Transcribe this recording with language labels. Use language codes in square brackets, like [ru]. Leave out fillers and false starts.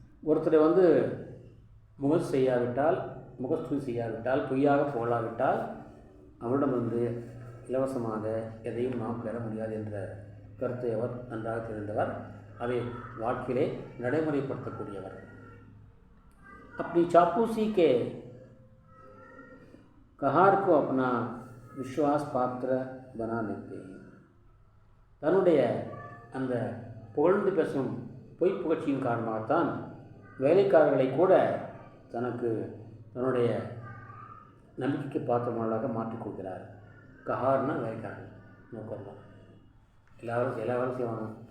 [ta] ஒருத்தரை வந்து முகசு செய்யாவிட்டால், முகஸ்துதி செய்யாவிட்டால், பொய்யாக புகழாவிட்டால் அவரிடம் வந்து இலவசமாக எதையும் நாம் பெற முடியாது என்ற கருத்தை அவர் நன்றாக தெரிந்தவர். அதை வாழ்க்கையிலே நடைமுறைப்படுத்தக்கூடியவர். [hi] अपनी चापलूसी के कहार को अपना विश्वास पात्र बना लेते हैं. [ta] தன்னுடைய அந்த புகழ்ந்து பேசும் பொய் புகழ்ச்சியின் காரணமாகத்தான் வேலைக்காரர்களை கூட தன்னுடைய நம்பிக்கைக்கு பாத்திரமானதாக மாற்றிக்கொள்கிறார். கஹார்னா வேலைக்காரர்கள் நோக்கம்தான். எல்லாரும் செய்வாங்க.